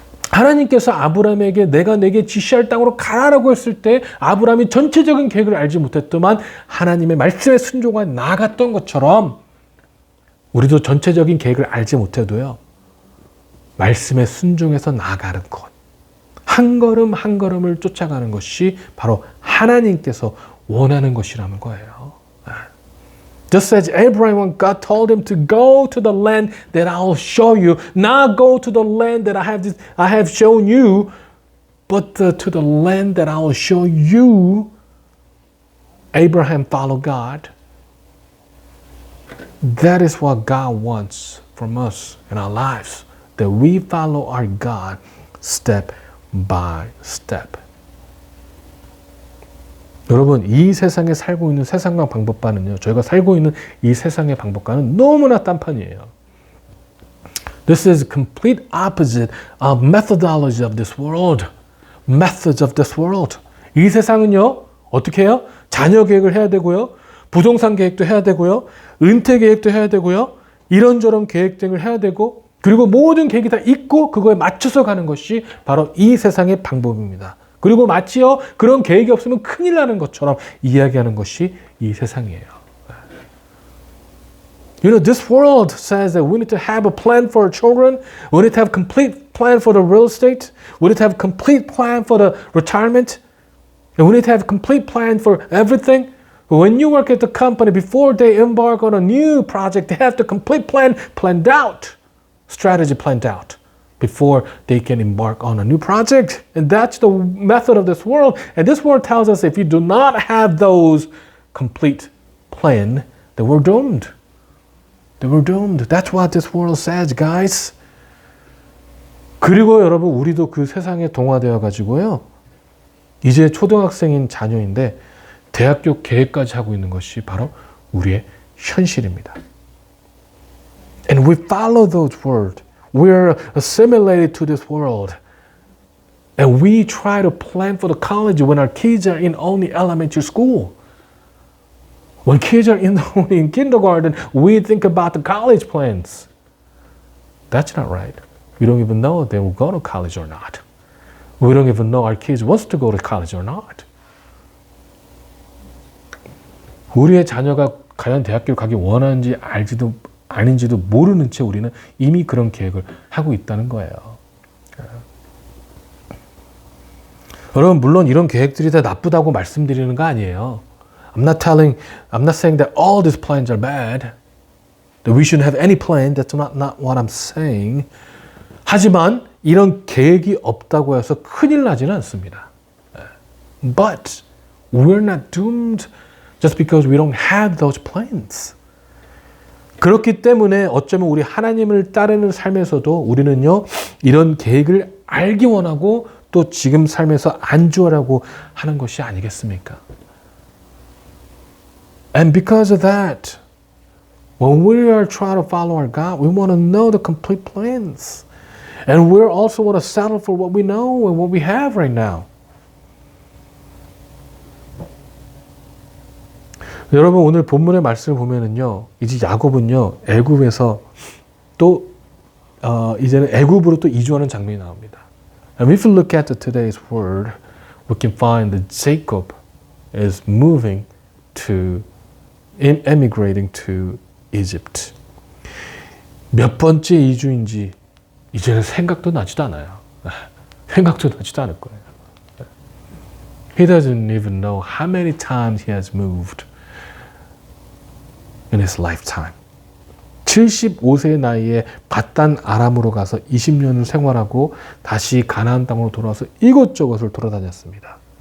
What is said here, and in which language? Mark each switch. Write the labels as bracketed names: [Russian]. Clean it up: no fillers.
[Korean] 하나님께서 아브라함에게 내가 내게 지시할 땅으로 가라라고 했을 때 아브라함이 전체적인 계획을 알지 못했더만 하나님의 말씀에 순종하여 나아갔던 것처럼 우리도 전체적인 계획을 알지 못해도요, 말씀에 순종해서 나아가는 것, 한 걸음 한 걸음을 쫓아가는 것이 바로 하나님께서 원하는 것이라는 거예요. [English] Just as Abraham, when God told him to go to the land that I will show you, not go to the land that I have shown you, but to the land that I will show you. Abraham followed God. That is what God wants from us in our lives, that we follow our God step by step. [Korean] 여러분, 이 세상에 살고 있는 세상과 방법과는요, 저희가 살고 있는 이 세상의 방법과는 너무나 딴판이에요. [English] This is a complete opposite of methodology of this world. Methods of this world. [Korean] 이 세상은요, 어떻게 해요? 자녀 계획을 해야 되고요, 부동산 계획도 해야 되고요, 은퇴 계획도 해야 되고요, 이런저런 계획 등을 해야 되고, 그리고 모든 계획이 다 있고 그거에 맞춰서 가는 것이 바로 이 세상의 방법입니다. 그리고 마치요, 그런 계획이 없으면 큰일 나는 것처럼 이야기하는 것이 이 세상이에요. [English] You know, this world says that we need to have a plan for our children. We need to have a complete plan for the real estate. We need to have a complete plan for the retirement. And we need to have a complete plan for everything. When you work at the company, before they embark on a new project, they have the complete plan planned out, strategy planned out, before they can embark on a new project. And that's the method of this world. And this world tells us if you do not have those complete plan, then we're doomed. Then we're doomed. That's what this world says, guys. [Korean] 그리고 여러분, 우리도 그 세상에 동화되어 가지고요, 이제 초등학생인 자녀인데 대학교 계획까지 하고 있는 것이 바로 우리의 현실입니다. [English] And we follow those words. We're assimilated to this world. And we try to plan for the college when our kids are in only elementary school. When kids are only in kindergarten, we think about the college plans. That's not right. We don't even know if they will go to college or not. We don't even know our kids wants to go to college or not. [Korean] 우리의 자녀가 과연 대학교를 가기 원하는지 알지도 아닌지도 모르는 채 우리는 이미 그런 계획을 하고 있다는 거예요. 여러분, 물론 이런 계획들이 다 나쁘다고 말씀드리는 거 아니에요. [English] I'm not saying that all these plans are bad. That we shouldn't have any plan. That's not what I'm saying. [Korean] 하지만 이런 계획이 없다고 해서 큰일 나지는 않습니다. [English] But we're not doomed just because we don't have those plans. [Korean] 그렇기 때문에 어쩌면 우리 하나님을 따르는 삶에서도 우리는요, 이런 계획을 알기 원하고 또 지금 삶에서 안주하라고 하는 것이 아니겠습니까? [English] And because of that, when we are trying to follow our God, we want to know the complete plans. And we also want to settle for what we know and what we have right now. [Korean] 여러분, 오늘 본문의 말씀을 보면은요, 이제 야곱은요, 애굽에서 또 이제는 애굽으로 또 이주하는 장면이 나옵니다. [English] And if you look at today's word, we can find that Jacob is moving to, emigrating to Egypt. [Korean] 몇 번째 이주인지 이제는 생각도 나지도 않아요. 생각도 나지도 않을 거예요. [English] He doesn't even know how many times he has moved in his lifetime. [Korean] 75세의 나이에 밧단 아람으로 가서 20년을 생활하고 다시 가나안 땅으로 돌아와서 이곳저곳을 돌아다녔습니다.